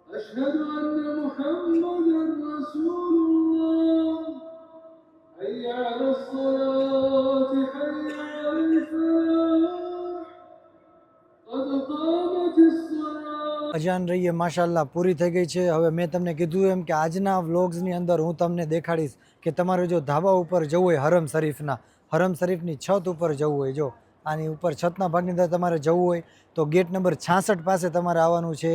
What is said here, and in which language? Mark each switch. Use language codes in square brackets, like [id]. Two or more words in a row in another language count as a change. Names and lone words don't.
[ar] أشهد أن محمدا رسول الله حي على الصلاة حي على الفلاح قد قامت الصلاة. [gu] અજાન રહીએ માશાલ્લાહ પૂરી થઈ ગઈ છે. હવે મેં તમને કીધું એમ કે આજના વ્લોગ્સની અંદર હું તમને દેખાડીશ કે તમારે જો ધાબા ઉપર જવું હોય હરમ શરીફની છત ઉપર જવું હોય, જો આની ઉપર છતના ભાગની અંદર તમારે જવું હોય તો ગેટ નંબર 66 પાસે તમારે આવવાનું છે.